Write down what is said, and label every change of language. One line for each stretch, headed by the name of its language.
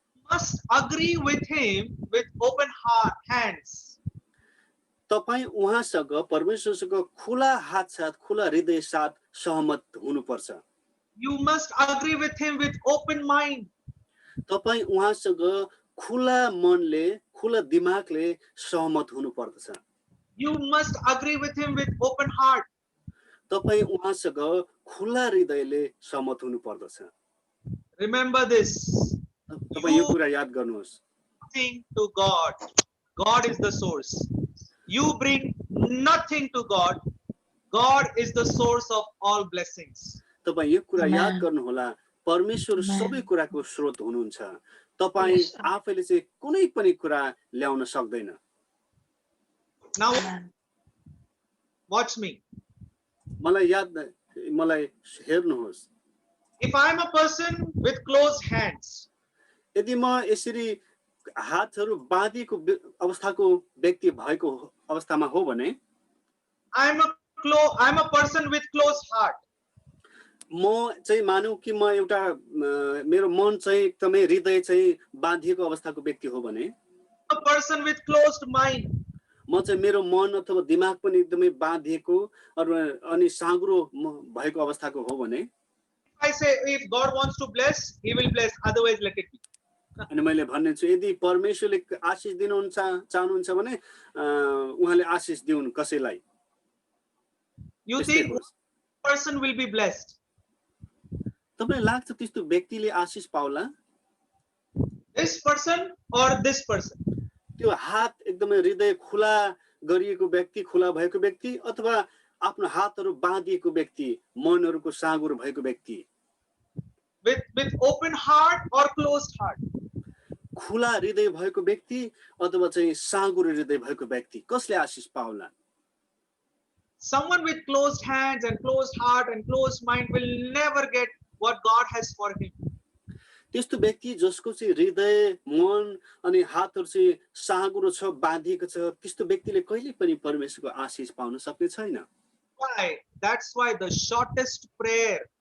English: Must agree with him with open hands.
Nepali: तपाई उहाँसँग परमेश्वरसँग खुला हात साथ खुला हृदय साथ सहमत हुनुपर्छ
English: You must agree with him with open mind.
Nepali: तपाई उहाँसँग खुला मनले खुला दिमागले सहमत हुनुपर्दछ
English: You must agree with him with open heart.
Nepali: तपाई उहाँसँग खुला हृदयले सहमत हुनुपर्दछ
English: Remember this.
Nepali: तपाई यो कुरा याद गर्नुहोस्
English: Nothing to God. God is the source. You bring nothing to God. God is the source of all blessings.
Nepali: तपाई यो कुरा याद गर्नुहोला परमेश्वर सबै कुराको स्रोत हुनुहुन्छ तपाई आफैले चाहिँ कुनै पनि कुरा ल्याउन सक्दैन
English: Now watch me.
Nepali: मलाई हेर्नुहोस्
English: If I am a person with closed hands,
Nepali: यदि म यसरी हातहरु बाँधिएको अवस्थाको व्यक्ति भएको अवस्थामा हो भने
English: I am a person with closed heart.
Nepali: म चाहिँ मानौ कि म एउटा मेरो मन चाहिँ एकदमै हृदय चाहिँ बाँधिएको अवस्थाको व्यक्ति हो भने
English: A person with closed mind.
Nepali: म चाहिँ मेरो मन अथवा दिमाग पनि एकदमै बाँधिएको अनि साँग्रो भएको अवस्थाको हो भने
English: I say if God wants to bless, he will bless, otherwise let it be.
Nepali: अनि मैले भन्ने छु यदि परमेश्वरले आशीष दिनुहुन्छ चाहनुहुन्छ भने उहाँले आशीष दिउन् कसैलाई
English: You think person will be blessed?
Nepali: तपाईलाई लाग्छ त्यस्तो व्यक्तिले आशीष पाउला
English: this person or this person.
Nepali: त्यो हात एकदमै हृदय खुला गरिएको व्यक्ति, खुला भएको व्यक्ति, अथवा आफ्नो हातहरू बाँधिएको व्यक्ति, मनहरूको साँगुरो भएको व्यक्ति,
English: With open heart or closed heart.
Nepali: खुला हृदय भएको व्यक्ति अथवा चाहिँ साँगुरो हृदय भएको व्यक्ति, कसले आशिष पाउला?
English: Someone with closed hands and closed heart and closed mind will never get what God has for him.
Nepali: त्यस्तो व्यक्ति जसको चाहिँ हृदय, मन अनि हातहरू चाहिँ साँगुरो छ, बाँधिएको छ, त्यस्तो व्यक्तिले कहिले पनि परमेश्वरको आशिष पाउन सक्ने छैन।
English: Why? That's why the shortest prayer,